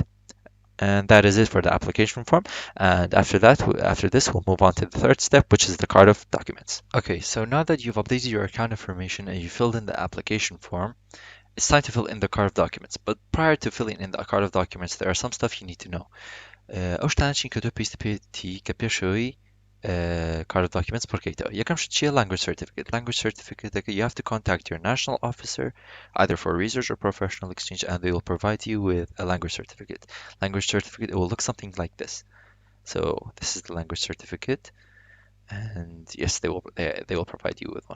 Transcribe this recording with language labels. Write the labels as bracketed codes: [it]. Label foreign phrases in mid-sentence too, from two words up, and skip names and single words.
[en] And that is it for the application form. And after this, we'll move on to the third step, which is the card of documents. Okay, so now that you've updated your account information and you filled in the application form, it's time to fill in the card of documents. But prior to filling in the card of documents, there are some stuff you need to know. [ckb] ئەو شتانە چین کە تۆ پێویستە پێێتی کە پێشەوەی [en] card of documents [ckb] بڕکەیتەوە. یەکەمش چییە؟ [en] language certificate. Language certificate, you have to contact your national officer either for research or professional exchange, and they will provide you with a language certificate. Language certificate, it will look something like this. So this is the language certificate, and yes, they will provide you with one.